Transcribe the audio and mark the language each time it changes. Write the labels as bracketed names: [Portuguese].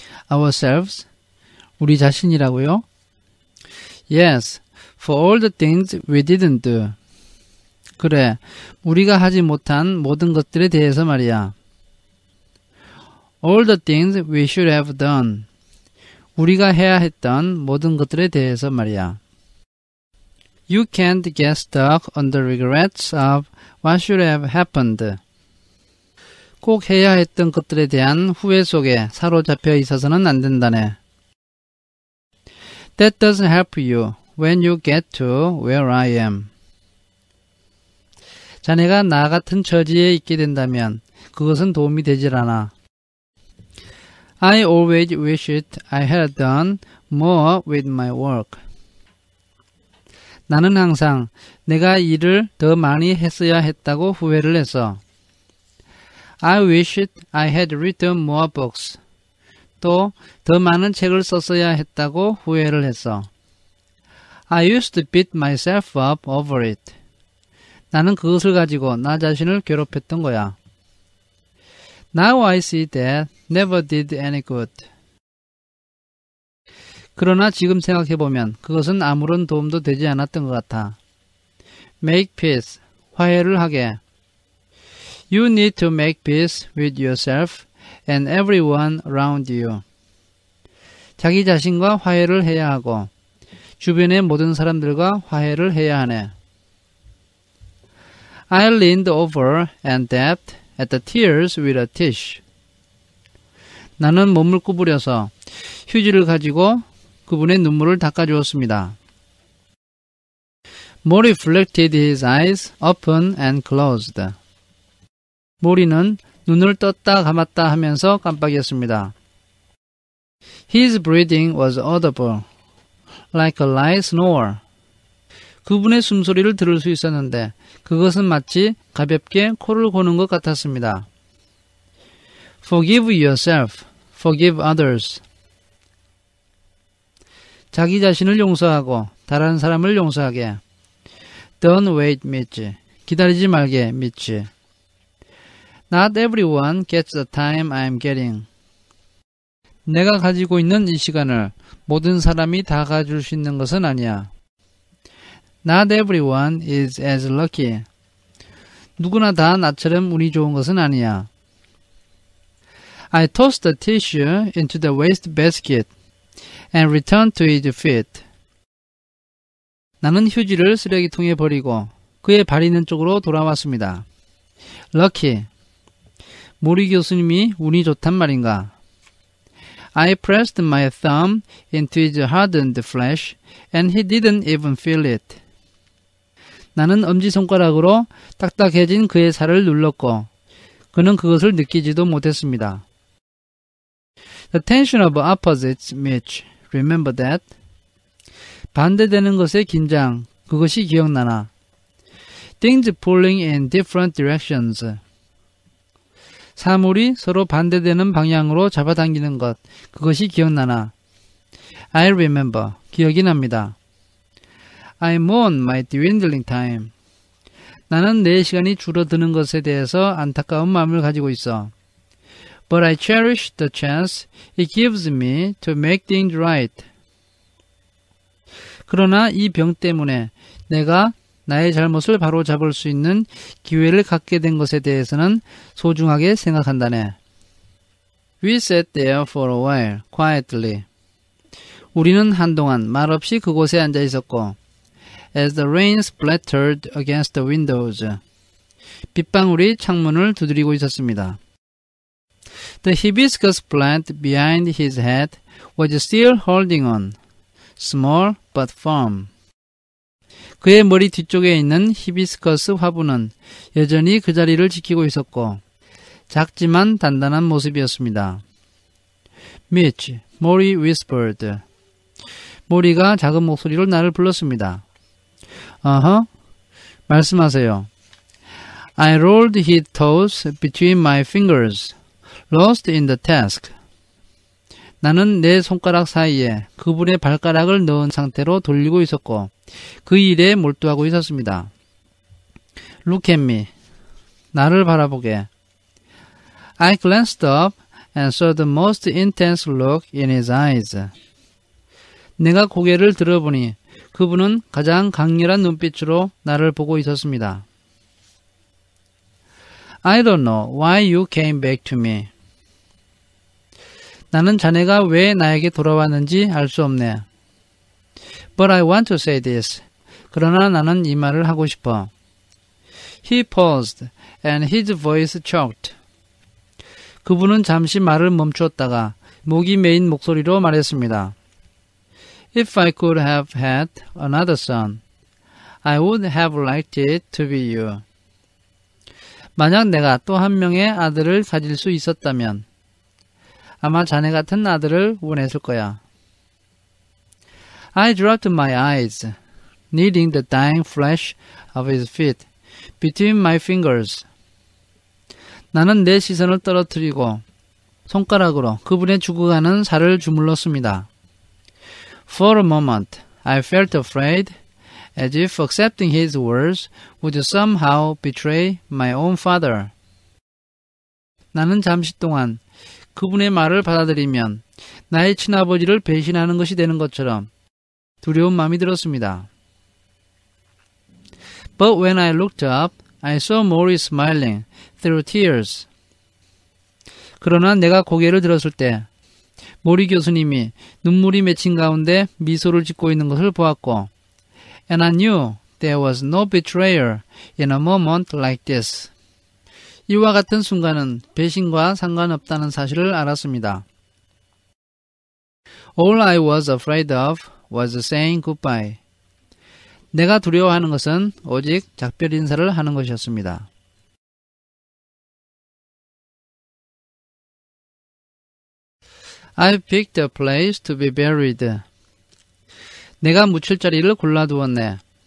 [English] Ourselves? [Korean] 우리 자신이라고요? [English] Yes, for all the things we didn't do. [Korean] 그래, 우리가 하지 못한 모든 것들에 대해서 말이야. [English] All the things we should have done. [Korean] 우리가 해야 했던 모든 것들에 대해서 말이야. [English] You can't get stuck on the regrets of what should have happened. [Korean] 꼭 해야 했던 것들에 대한 후회 속에 사로잡혀 있어서는 안 된다네. [English] That doesn't help you when you get to where I am. [Korean] 자네가 나 같은 처지에 있게 된다면 그것은 도움이 되질 않아. [English] I always wished I had done more with my work. [Korean] 나는 항상 내가 일을 더 많이 했어야 했다고 후회를 했어. [English] I wished I had written more books. [Korean] 또 더 많은 책을 썼어야 했다고 후회를 했어. [English] I used to beat myself up over it. [Korean] 나는 그것을 가지고 나 자신을 괴롭혔던 거야. [English] Now I see that never did any good. [Korean] 그러나 지금 생각해보면 그것은 아무런 도움도 되지 않았던 것 같아. [English] Make peace. [Korean] 화해를 하게. [English] You need to make peace with yourself and everyone around you. [Korean] 자기 자신과 화해를 해야 하고 주변의 모든 사람들과 화해를 해야 하네. [English] I leaned over and dabbed at the tears with a tissue. [Korean] 나는 몸을 구부려서 휴지를 가지고 그분의 눈물을 닦아주었습니다. [English] Maury reflected his eyes open and closed. [Korean] 모리는 눈을 떴다 감았다 하면서 깜빡이었습니다. [English] His breathing was audible, like a light snore. [Korean] 그분의 숨소리를 들을 수 있었는데 그것은 마치 가볍게 코를 고는 것 같았습니다. [English] Forgive yourself, forgive others. [Korean] 자기 자신을 용서하고 다른 사람을 용서하게. [English] Don't wait, Mitch. [Korean] 기다리지 말게, Mitch. [English] Not everyone gets the time I'm getting. [Korean] 내가 가지고 있는 이 시간을 모든 사람이 다 가질 수 있는 것은 아니야. [English] Not everyone is as lucky. [Korean] 누구나 다 나처럼 운이 좋은 것은 아니야. [English] I tossed the tissue into the waste basket and returned to his feet. [Korean] 나는 휴지를 쓰레기통에 버리고 그의 발 있는 쪽으로 돌아왔습니다. [English] Lucky. [Korean] 모리 교수님이 운이 좋단 말인가? [English] I pressed my thumb into his hardened flesh and he didn't even feel it. [Korean] 나는 엄지손가락으로 딱딱해진 그의 살을 눌렀고 그는 그것을 느끼지도 못했습니다. [English] The tension of opposites, Mitch. Remember that? [Korean] 반대되는 것의 긴장, 그것이 기억나나? [English] Things pulling in different directions. [Korean] 사물이 서로 반대되는 방향으로 잡아당기는 것, 그것이 기억나나? [English] I remember. [Korean] 기억이 납니다. [English] I mourn my dwindling time. [Korean] 나는 내 시간이 줄어드는 것에 대해서 안타까운 마음을 가지고 있어. [English] But I cherish the chance it gives me to make things right. [Korean] 그러나 이 병 때문에 내가 나의 잘못을 바로잡을 수 있는 기회를 갖게 된 것에 대해서는 소중하게 생각한다네. [English] We sat there for a while, quietly. [Korean] 우리는 한동안 말없이 그곳에 앉아 있었고, [English] as the rain splattered against the windows. [Korean] 빗방울이 창문을 두드리고 있었습니다. [English] The hibiscus plant behind his head was still holding on, small but firm. [Korean] 그의 머리 뒤쪽에 있는 히비스커스 화분은 여전히 그 자리를 지키고 있었고 작지만 단단한 모습이었습니다. [English] Mitch, Maury whispered. [Korean] 모리가 작은 목소리로 나를 불렀습니다. 말씀하세요. [English] I rolled his toes between my fingers, lost in the task. [Korean] 나는 내 손가락 사이에 그분의 발가락을 넣은 상태로 돌리고 있었고 그 일에 몰두하고 있었습니다. [English] Look at me. [Korean] 나를 바라보게. [English] I glanced up and saw the most intense look in his eyes. [Korean] 내가 고개를 들어보니 그분은 가장 강렬한 눈빛으로 나를 보고 있었습니다. [English] I don't know why you came back to me. [Korean] 나는 자네가 왜 나에게 돌아왔는지 알 수 없네. [English] But I want to say this. [Korean] 그러나 나는 이 말을 하고 싶어. [English] He paused and his voice choked. [Korean] 그분은 잠시 말을 멈추었다가 목이 메인 목소리로 말했습니다. [English] If I could have had another son, I would have liked it to be you. [Korean] 만약 내가 또 한 명의 아들을 가질 수 있었다면 아마 자네 같은 아들을 원했을 거야. [English] I dropped my eyes, kneading the dying flesh of his feet between my fingers. [Korean] 나는 내 시선을 떨어뜨리고 손가락으로 그분의 죽어가는 살을 주물렀습니다. [English] For a moment, I felt afraid, as if accepting his words would somehow betray my own father. [Korean] 나는 잠시 동안 그분의 말을 받아들이면 나의 친아버지를 배신하는 것이 되는 것처럼 두려운 마음이 들었습니다. [English] But when I looked up, I saw Maury smiling through tears. [Korean] 그러나 내가 고개를 들었을 때 모리 교수님이 눈물이 맺힌 가운데 미소를 짓고 있는 것을 보았고 [English] And I knew there was no betrayal in a moment like this. [Korean] 이와 같은 순간은 배신과 상관없다는 사실을 알았습니다. [English] All I was afraid of was saying goodbye. [Korean] 내가 두려워하는 것은 오직 작별 인사를 하는 것이었습니다. [English] I picked a place to be buried. [Korean] 내가 묻힐 자리를 골라두었네.